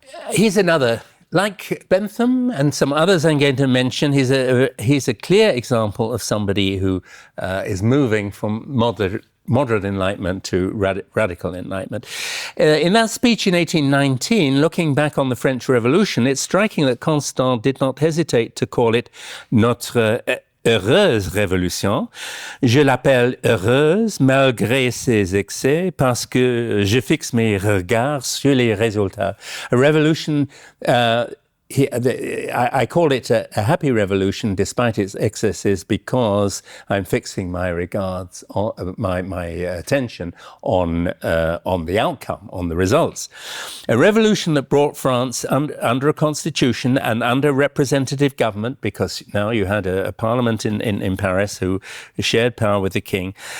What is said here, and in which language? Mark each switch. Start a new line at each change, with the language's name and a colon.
English: He's another, like Bentham and some others I'm going to mention, he's a clear example of somebody who is moving from moderate Enlightenment to radical Enlightenment. In that speech in 1819, looking back on the French Revolution, it's striking that Constant did not hesitate to call it
French: notre heureuse révolution. Je l'appelle heureuse malgré ses excès parce que je fixe mes regards sur les résultats.
English: A revolution I call it a happy revolution despite its excesses because I'm fixing my regards, my attention on the outcome, on the results. A revolution that brought France under a constitution and under representative government, because now you had a parliament in Paris who shared power with the king.